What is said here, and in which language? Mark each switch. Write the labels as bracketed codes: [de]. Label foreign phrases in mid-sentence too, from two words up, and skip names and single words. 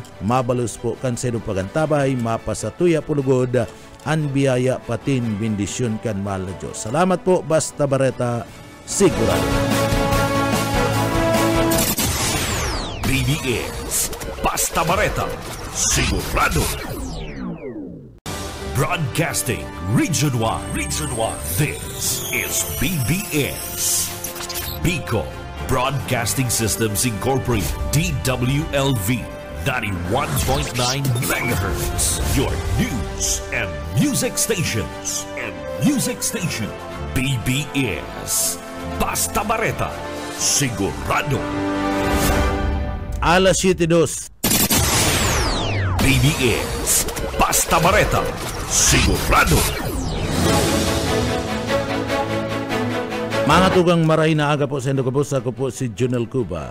[bik] Mabalos po kan sa pagantabay, mapasatuya pulugod ang biyaya patin bendisyon kan mahal na Diyos. Salamat po, basta bareta sigurado. BBS Basta Bareta sigurado. [en] Broadcasting Region 1. This is BBS Bicol Broadcasting Systems Incorporated, DWLV 91.9 megahertz. Your news and music stations. [bik] BBS Basta Bareta sigurado. Alas 7:02. BBS Basta Bareta sigurado. Mga tugang maray na aga po sa Indogabos, ako po si Jonel Cuba.